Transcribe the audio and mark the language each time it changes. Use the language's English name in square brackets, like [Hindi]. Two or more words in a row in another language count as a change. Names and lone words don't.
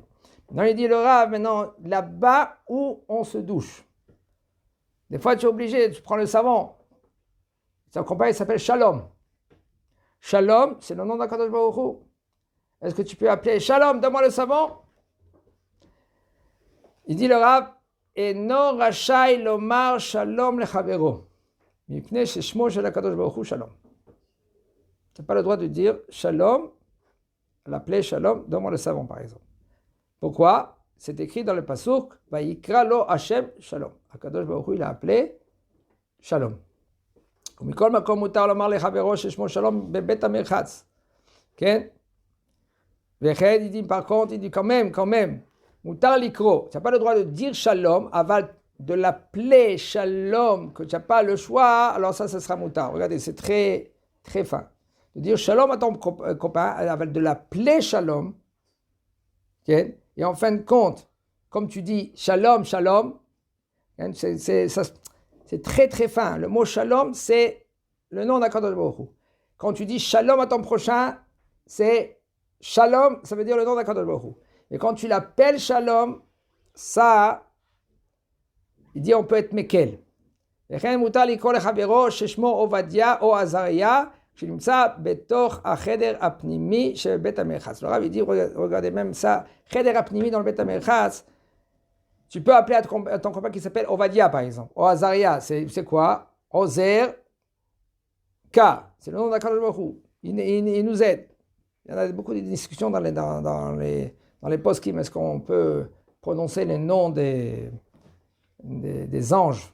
[French] Maintenant, il dit le Rav, maintenant, là-bas où on se douche. Des fois, tu es obligé, tu prends le savon. Son compagnon s'appelle Shalom. Shalom, c'est le nom d'Akadosh Baruch Hu. Est-ce que tu peux appeler Shalom, donne-moi le savon? Il dit le Rav, et non [Hebrew] רשאי לומר שלום לחבירו. מפני ששמו של הקדוש ברוך הוא שלום. [French] Tu n'as pas le droit de dire Shalom, l'appeler Shalom, donne-moi le savon par exemple. Pourquoi? C'est écrit dans le pasuk, [Hebrew] ויקרא לו השם שלום. [French] Akadosh Baruch Hu il a appelé Shalom. [Hebrew] ומכל מקום מותר לומר לחברו ששמו שלום בבית המרחץ. כן? וכן, [French] il dit par contre, il dit quand même, [Hebrew] מותר לקרוא. [French] Tu n'as pas le droit de dire shalom, אבל de l'appeler shalom, que tu n'as pas le choix, alors ça sera moutar. Regardez, c'est très, très fin. De dire shalom à ton copain, avec de l'appeler shalom, okay? Et en fin de compte, comme tu dis shalom, c'est très très fin. Le mot shalom, c'est le nom d'Akadosh Baruch Hu. Quand tu dis shalom à ton prochain, c'est shalom, ça veut dire le nom d'Akadosh Baruch Hu. Et quand tu l'appelles shalom, ça, il dit on peut être Mekel. [Hebrew] וכן מותר לקרוא לחברו ששמו עובדיה או עזריה, שנמצא בתוך החדר הפנימי של בית המרחץ. [French] Le Rav, il dit, regardez même ça, [Hebrew] חדר הפנימי [French] dans le [Hebrew] בית המרחץ, [French] tu peux appeler à ton copain qui s'appelle Ovadia par exemple, ou Azaria, c'est quoi? Ozer K, c'est le nom d'Akadosh Baruch Hu. Il nous aide. Il y en a beaucoup de discussions dans les poskim, est-ce qu'on peut prononcer les noms des anges?